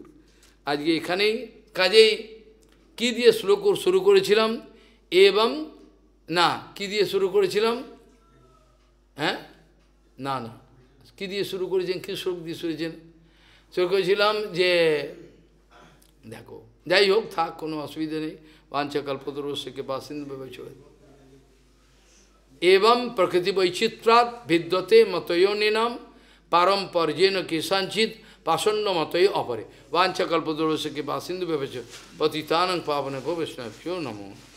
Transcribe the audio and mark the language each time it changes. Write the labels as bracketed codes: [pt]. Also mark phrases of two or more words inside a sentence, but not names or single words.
[bn] আজকে এখানেই, কাজেই কি দিয়ে শুরু করেছিলাম? এবং না, কি দিয়ে শুরু করেছিলাম? হ্যাঁ, না না, কি দিয়ে শুরু করেছেন? কি শ্লোক দিয়ে শুরু করেছিলাম যে, দেখো, যাই হোক থাক, কোনো অসুবিধা নেই। [sa] वाञ्छाकल्पतरुश्च कृपासिन्धुभ्यैव च एवं प्रकृति वैचित्रात् भिद्यते मतयोनिनां पारम्पर्येण केषाञ्चित् पाषण्ड मतये अपरे वाञ्छाकल्पतरुश्च कृपासिन्धुभ्यैव च पतितानां पावनेभ्यो वैष्णवेभ्यो नमो।